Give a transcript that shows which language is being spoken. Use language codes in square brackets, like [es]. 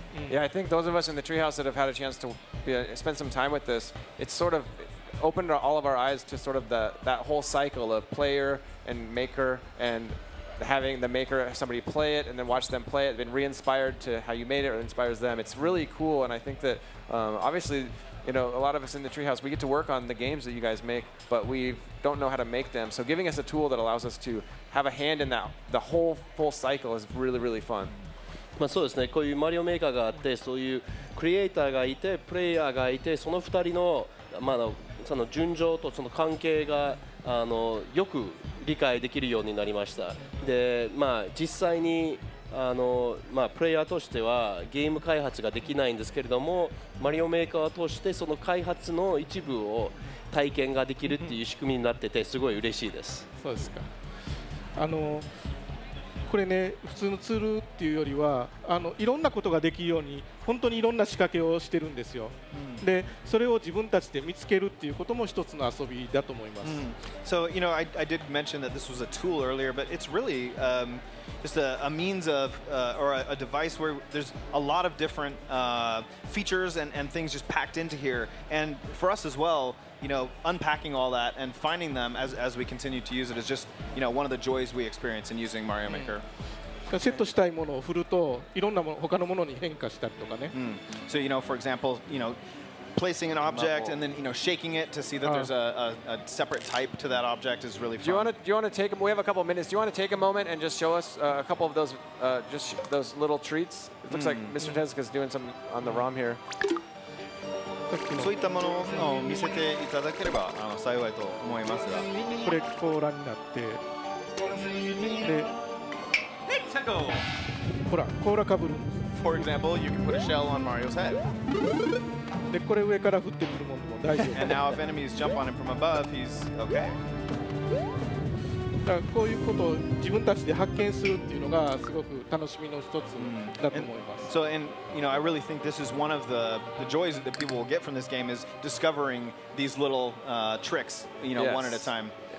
[en] Yeah, I think those of us in the Treehouse that have had a chance to spend some time with this, it's sort of opened all of our eyes to sort of that whole cycle of player and maker, and having the maker, somebody play it and then watch them play it, been re-inspired to how you made it or inspires them. It's really cool, and I think that obviously, a lot of us in the Treehouse, we get to work on the games that you guys make, but we don't know how to make them. So giving us a tool that allows us to have a hand in the whole full cycle is really, really fun. [ja] そうですね。こういうマリオメーカーがあって、そういうクリエイターがいて、プレイヤーがいて、その2人のその順序とその関係がよく理解できるようになりました。で、実際にプレイヤーとしてはゲーム開発ができないんですけれども、マリオメーカーとしてその開発の一部を体験ができるっていう仕組みになってて、すごい嬉しいです。そうですか。これね、普通のツールっていうよりはいろんなことができるように本当にいろんな仕掛けをしてるんですよ。で、それを自分たちで見つけるっていうことも一つの遊びだと思います。 [en] So, I did mention that this was a tool earlier, but it's really just a means of or a device where there's a lot of different features and things just packed into here. And for us as well, unpacking all that and finding them as we continue to use it is just, one of the joys we experience in using Mario Maker. [ja] セットしたいものを振るといろんな他のものに変化したりとかね。 [en] So, for example, placing an object and then shaking it to see that there's a separate type to that object is really fun. Do you want to take? We have a couple of minutes. Do you want to take a moment and just show us a couple of those those little treats? It looks like Mr. Tezuka's doing some on the ROM here. [ja] そういったものを見せていただければ幸いと思いますが。これ甲羅になってでほら甲羅かぶるんです。 [en] For example, you can put a shell on Mario's head. [ja] でこれ上から降ってくるものも大丈夫。 [en] And now if enemies jump on him from above, he's okay. [ja] だからこういうことを自分たちで発見するっていうのがすごく楽しみの一つだと思います。 [en] So, and I really think this is one of the joys that people will get from this game is discovering these little tricks, one at a time.